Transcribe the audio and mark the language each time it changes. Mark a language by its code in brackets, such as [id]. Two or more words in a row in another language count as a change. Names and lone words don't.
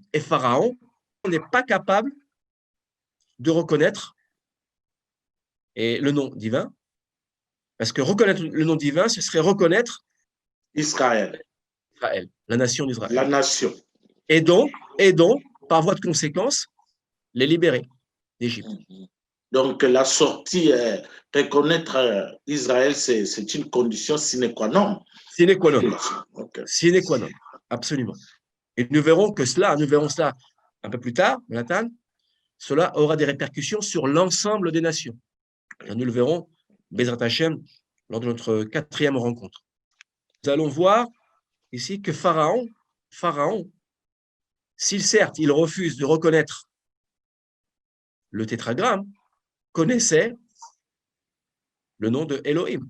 [fr] Et Pharaon n'est pas capable de reconnaître le nom divin, parce que reconnaître le nom divin, ce serait reconnaître Israël, la nation d'Israël. la nation. Et donc, par voie de conséquence, les libérer d'Égypte. Donc, la sortie, reconnaître Israël, c'est une condition [la] sine qua non. Sine qua non. [fr] Okay. [la] Sine qua non, [fr] absolument. Et nous verrons cela un peu plus tard, Nathan, cela aura des répercussions sur l'ensemble des nations. Et nous le verrons, [he] בעזרת השם, [fr] lors de notre 4e rencontre. Nous allons voir ici que Pharaon, s'il certes, il refuse de reconnaître le tétragramme, connaissait le nom de Elohim.